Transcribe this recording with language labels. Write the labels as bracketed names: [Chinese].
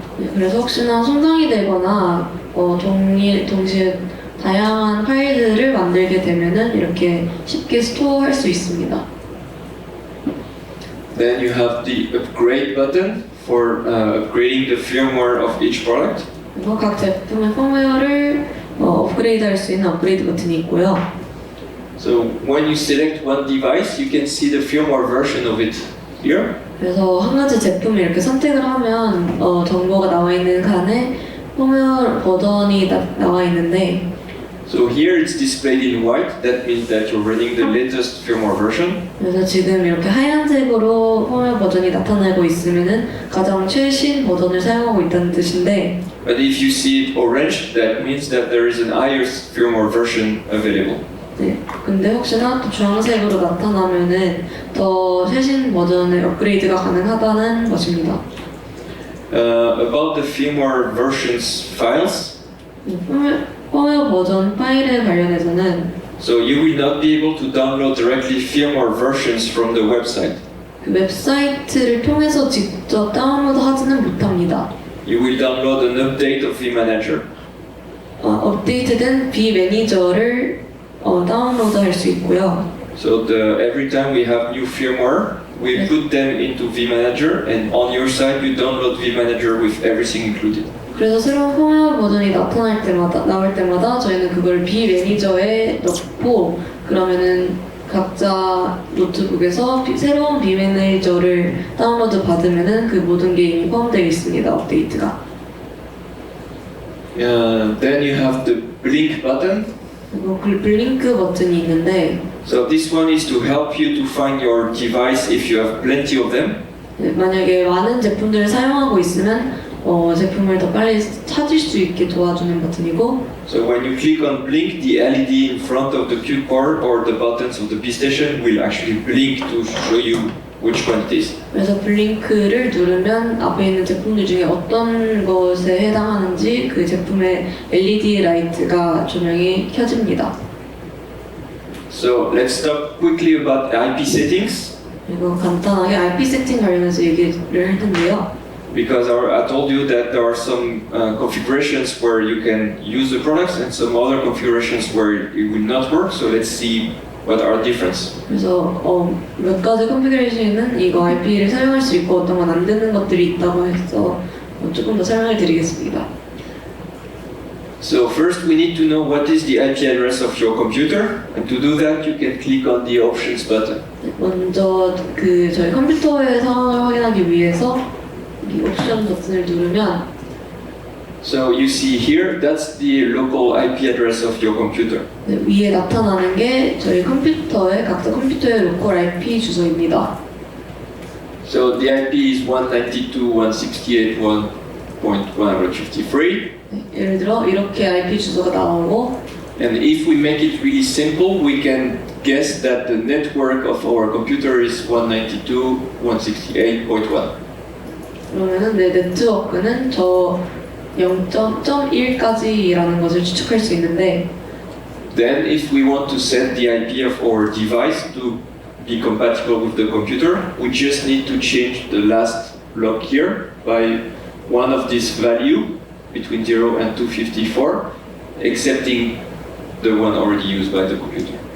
[Korean] 네, 그래서 혹시나 손상이 되거나 동시에 다양한 파일들을 만들게 되면은 이렇게 쉽게 스토어할 수 있습니다. [English] Then you have the upgrade button for upgrading the firmware of each product. [Korean] 그리고 각 제품의 펌웨어를 업그레이드할 수 있는 업그레이드 버튼이 있고요. [English] So when you select one device, you can see the firmware version of it here. [Korean] 그래서 한 가지 제품을 이렇게 선택을 하면 정보가 나와 있는 칸에 펌웨어 버전이 나와 있는데 [English] So here it's displayed in white. That means that you're running the latest firmware version. [Korean] 그래서 지금 이렇게 하얀색으로 펌웨어 버전이 나타나고 있으면은 가장 최신 버전을 사용하고 있다는 뜻인데 [English] But if you see it orange, that means that there is an higher firmware version available. [Korean] 네, 근데 혹시나 또 주황색으로 나타나면은 더 최신 버전의 업그레이드가 가능하다는 것입니다. [English] About the firmware versions files, [Korean] 펌웨어 버전 파일에 관련해서는 [English] so you will not be able to download directly firmware versions from the website. [Korean] 그 웹사이트를 통해서 직접 다운로드하지는 못합니다. [English] You will download an update of vManager. [Korean] 업데이트된 vManager를 다운로드할 수 있고요. [English] So every time we have new firmware, we put them into vManager, and on your side you download vManager with everything included. [Korean] 그래서 새로운 펌웨어 버전이 나올 때마다 저희는 그걸 vManager에 넣고 그러면은 각자 노트북에서 새로운 vManager를 다운로드 받으면은 그 모든 게 이미 포함되어 있습니다. 업데이트가. [English] Then you have the blink button. [Korean] 그리고 블링크 버튼이 있는데 [English] So this one is to help you to find your device if you have plenty of them. [Korean] 만약에 많은 제품들을 사용하고 있으면 제품을 더 빨리 찾을 수 있게 도와주는 버튼이고 [English] So when you click on blink, the LED in front of the Q core or the buttons of the base station will actually blink to show you which one it is. [Korean] 그래서 블링크를 누르면 앞에 있는 제품들 중에 어떤 것에 해당하는지 그 제품의 LED 라이트가 조명이 켜집니다. [English] So let's talk quickly about IP settings. [Korean] 그리고 간단하게 IP 세팅 관련해서 얘기를 할 텐데요. [English] Because I told you that there are some configurations where you can use the products and some other configurations where it will not work. So let's see what are difference. [Korean] 그래서 몇 가지 컨피그레이션은 이거 IP를 사용할 수 있고 어떤 건 안 되는 것들이 있다고 해서 조금 더 설명을 드리겠습니다. [English] So first we need to know what is the IP address of your computer, and to do that you can click on the options button. [Korean] 먼저 저희 컴퓨터의 상황을 확인하기 위해서 이 옵션 버튼을 누르면 [English] So you see here, that's the local IP address of your computer. [Korean] 위에 나타나는 게 저희 컴퓨터의 각자 컴퓨터의 로컬 IP 주소입니다. [English] So the IP is 192.168.153. [Korean] 예를 들어 이렇게 IP 주소가 나오고 [English] And if we make it really simple, we can guess that the network of our computer is 192.168.1. [Korean] 그러면은 내 네트워크는 저 0.1까지라는 것을 추측할 수 있는데 [English] Then if we want to set the IP of our device to be compatible with the computer, we just need to change the last block here by one of this value between 0 and 254, excepting the one already used by the computer.